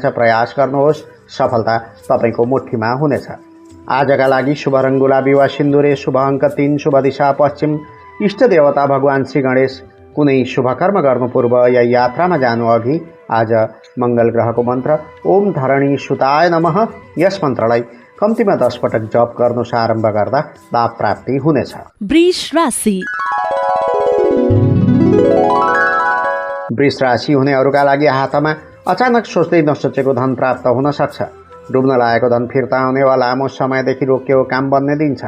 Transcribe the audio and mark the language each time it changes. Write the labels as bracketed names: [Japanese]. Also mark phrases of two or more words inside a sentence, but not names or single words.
[Nepali] प्रयास गर्नुहोस्। सफलता तपाईँको मुठ्ठीमा हुनेछ। आजका लागि शुभ रङ गुलाबी वा सिन्दुरे, शुभ अङ्क 3, शुभ दिशा पश्चिम, इष्ट देवता भगवान श्री गणेश। कुनै शुभ कर्म गर्नु पूर्व या यात्रामा जानु अघि आज मङ्गल ग्रहको मन्त्र [Sanskrit] ओम धरणी सुताय नमः [Nepali] यस मन्त्रलाई कम्तीमा 10 पटक जप गर्नुस्। आरम्भ गर्दा लाभ प्राप्ति हुनेछ। वृष राशि। वृष राशि हुनेहरूका लागि हातमा अचानक सोच्दै नसोचेको धन प्राप्त हुन सक्छ। डुब्न लागेको धन फिर्ता आउने वा लामो समयदेखि रोकिएको काम बन्ने दिन छ।